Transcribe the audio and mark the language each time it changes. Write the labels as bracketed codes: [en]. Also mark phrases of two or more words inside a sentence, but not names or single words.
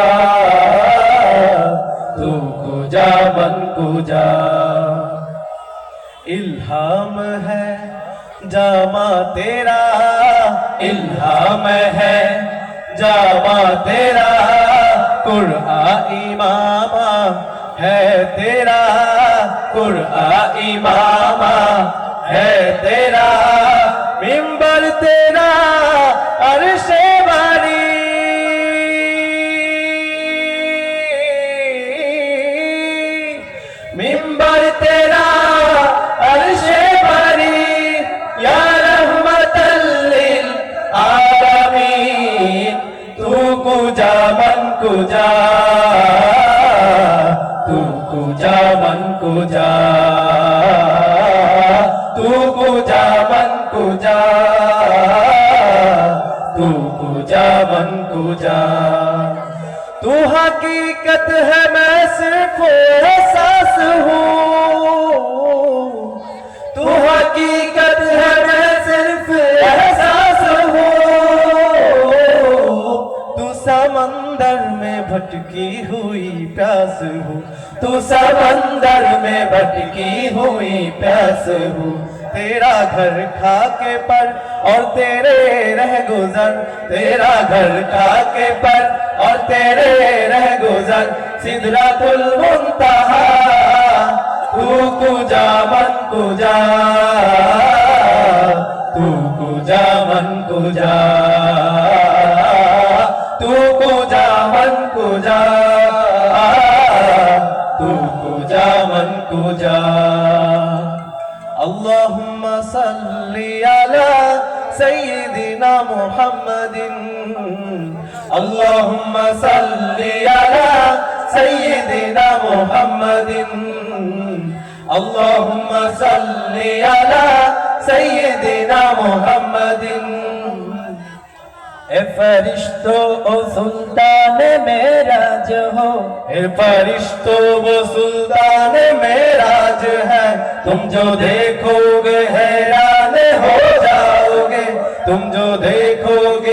[fa] تو کجا من کجا [ur] الہام ہے جامہ تیرا الہام ہے جامہ تیرا قرآن عمامہ ہے تیرا قرآن عمامہ ہے تیرا منبر تیرا عرشِ باری منبر تیرا عرشِ باری [ar] یا رحمۃ للعالمین [fa] تو کجا من کجا تو کجا من کجا تو کجا من کجا تو کجا من کجا [ur] تو حقیقت ہے میں صرف احساس ہوں تو حقیقت ہے میں صرف احساس ہوں تو سمندر میں بھٹکی ہوئی پیاس ہوں تو سمندر میں بھٹکی ہوئی پیاس ہوں تیرا گھر خاک پر اور تیرے رہ گزر تیرا گھر خاک پر اور تیرے رہ گزر سدرۃ المنتہیٰ [fa] تو کجا من کجا تو کجا من کجا تو کجا من کجا تو کجا من کجا [ar] اللهم صل على سيدنا محمد اللهم صل على سيدنا محمد اللهم صل على سيدنا محمد [ur] اے فرشتو او سلطان معراج ہو اے فرشتو وہ سلطان معراج ہے تم جو دیکھو گے حیران ہو جاؤ گے تم جو دیکھو گے